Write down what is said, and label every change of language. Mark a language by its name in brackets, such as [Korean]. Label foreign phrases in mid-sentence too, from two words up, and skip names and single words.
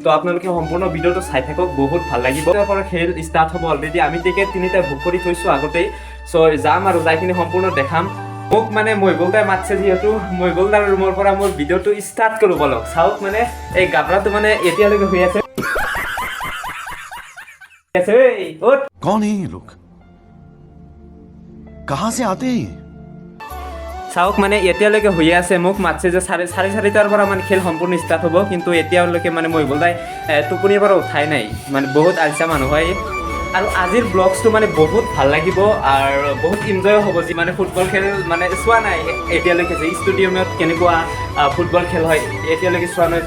[Assamese] আপোনালোকে সম্পূৰ্ণ ভিডিঅ'টো চাই থাকক, বহুত ভাল লাগিব। তাৰ পৰা খেল ষ্টাৰ্ট হ'ব অলৰেডি। আমি টিকেট তিনিটাই বুক কৰি থৈছোঁ আগতেই। যাম আৰু যাই কিনে সম্পূৰ্ণ দেখাম। মোক মানে মহিবুলদাই মাতছে, যিহেতু মহিবুলদাৰ ৰুমৰ পৰা মোৰ ভিডিঅ'টো ষ্টাৰ্ট কৰোঁ বলক। চাওক, মানে এই গাবৰাটো মানে এতিয়ালৈকে হৈ আছে। [Hindi] कौन है ये लोग? कहां से आते हैं? [Assamese] চাওক, মানে এতিয়ালৈকে হৈ আছে। মোক মাতছে যে চাৰিটাৰ পৰা মানে খেল সম্পূৰ্ণ ষ্টাৰ্ট হ'ব, কিন্তু এতিয়ালৈকে মানে মহিবুলদাই টোপনিৰ পৰা উঠাই নাই। মানে বহুত আলচা মানুহ হয়। আৰু আজিৰ ব্লগছটো মানে বহুত ভাল লাগিব আৰু বহুত এনজয় হ'ব। যি মানে ফুটবল খেল মানে চোৱা নাই এতিয়ালৈকে, যে ষ্টেডিয়ামত কেনেকুৱা ফুটবল খেল হয় এতিয়ালৈকে চোৱা নাই।